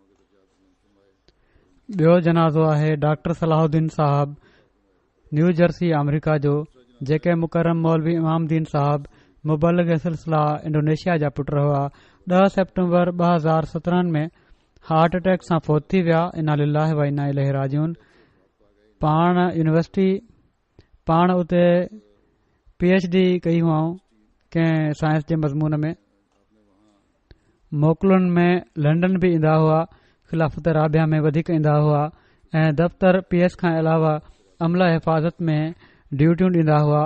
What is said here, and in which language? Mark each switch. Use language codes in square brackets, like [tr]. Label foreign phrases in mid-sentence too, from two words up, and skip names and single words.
[sd] ॿियो जनाज़ो आहे डॉक्टर सलाहुद्दीन साहब, न्यू जर्सी अमरीका जो, जेके मुकरम मौलवी इमामदीन साहब मुबलिग सिलसिला इंडोनेशिया जा पुट हुआ। 10 सेप्टेम्बर 2017 में [en] heart attack [sd] सां फ़ौत थी विया। [ar] إنا لله وإنا إليه راجعون. [sd] पाण उते PhD कई हुआऊं कंहिं साइंस जे मज़मून में। मोकलुनि में लंडन बि ईंदा हुआ, ख़िलाफ़त राबिया में वधीक ईंदा हुआ ऐं दफ़्तर PS खां अलावा अमला हिफ़ाज़त में ड्यूटियूं ॾींदा हुआ।